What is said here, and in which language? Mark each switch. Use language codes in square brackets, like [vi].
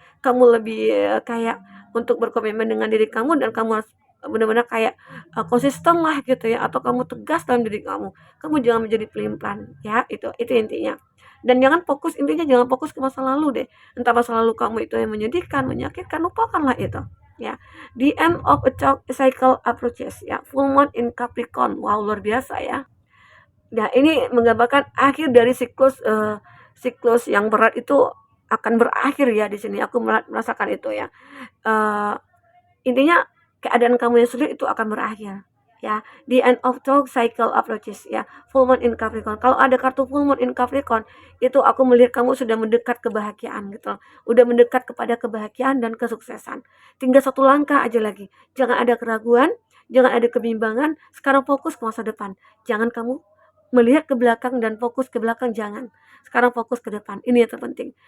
[id] Kamu lebih kayak untuk berkomitmen dengan diri kamu, dan kamu harus benar-benar kayak konsisten lah gitu ya, atau kamu tegas dalam diri kamu. Kamu jangan menjadi pelin-pelan ya, itu intinya. Dan jangan fokus, intinya jangan fokus ke masa lalu deh. Entah masa lalu kamu itu yang menyedihkan, menyakitkan, lupakanlah itu ya. [en] The end of a cycle approaches ya, full moon in Capricorn. [id] Wow, luar biasa ya. Nah ini menggambarkan akhir dari siklus yang berat itu akan berakhir ya. Di sini aku merasakan itu ya. Eh, Intinya keadaan kamu yang sulit itu akan berakhir ya. [en] The end of talk cycle approaches ya, full moon in Capricorn. [id] Kalau ada kartu full moon in Capricorn, itu aku melihat kamu sudah mendekat kebahagiaan gitu loh. Udah mendekat kepada kebahagiaan dan kesuksesan. Tinggal satu langkah aja lagi. Jangan ada keraguan, jangan ada kebimbangan. Sekarang fokus ke masa depan. Jangan kamu melihat ke belakang dan fokus ke belakang, jangan. Sekarang fokus ke depan. Ini yang terpenting.